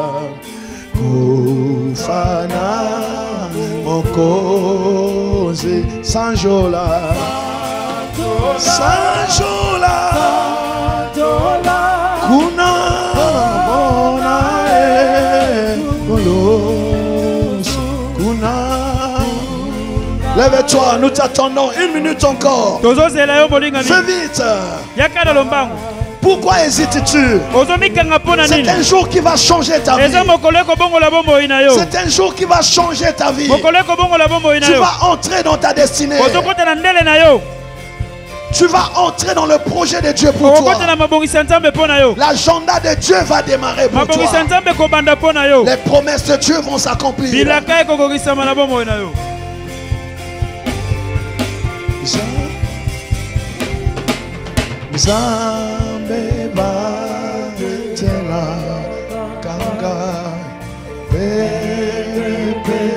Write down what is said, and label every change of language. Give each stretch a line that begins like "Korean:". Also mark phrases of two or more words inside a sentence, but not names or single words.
Kongo: kufana mokozi sanjola kuna
French: lève-toi, nous t'attendons 1 minute encore. Fais vite. Pourquoi hésites-tu? C'est un jour qui va changer ta vie. C'est un jour qui va changer ta vie. Tu vas entrer dans ta destinée. Tu vas entrer dans le projet de Dieu pour toi. L'agenda de Dieu va démarrer pour toi. Les promesses de Dieu vont s'accomplir.
Kongo: Zambe batela kanga pepe